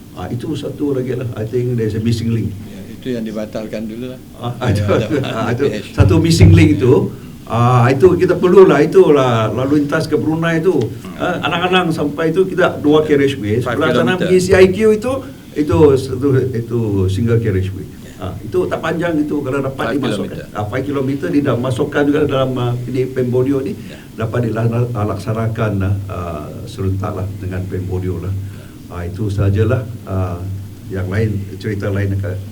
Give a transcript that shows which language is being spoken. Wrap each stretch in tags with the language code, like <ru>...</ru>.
<ms>Itu satu lagi lah.</ms> <en>I think there's a missing link.</en> <ms>Itu yang dibatalkan dulu lah. Itu satu missing link itu. Itu kita perlulah, itulah lalu lintas ke Brunei itu. Anak-anak sampai itu kita 2 carriageway. Sebelah sana pergi CIQ itu Itu single carriageway. Itu tak panjang itu, kalau dapat dimasukkan 5 kilometer dia dah masukkan juga dalam ini Pembodio ni, dapat dilaksanakan serentak lah dengan Pembodio lah. Itu sajalah, yang lain cerita lain dekat.</ms>